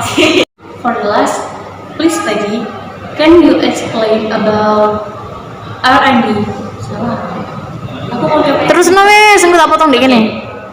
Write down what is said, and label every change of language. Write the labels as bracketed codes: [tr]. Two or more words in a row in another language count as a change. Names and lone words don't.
[en] For the last, please Peggy, can you explain about R&D? [id] Salah. Aku mau coba. [jv] Terus nang wis, engko tak potong [id] dikit nih.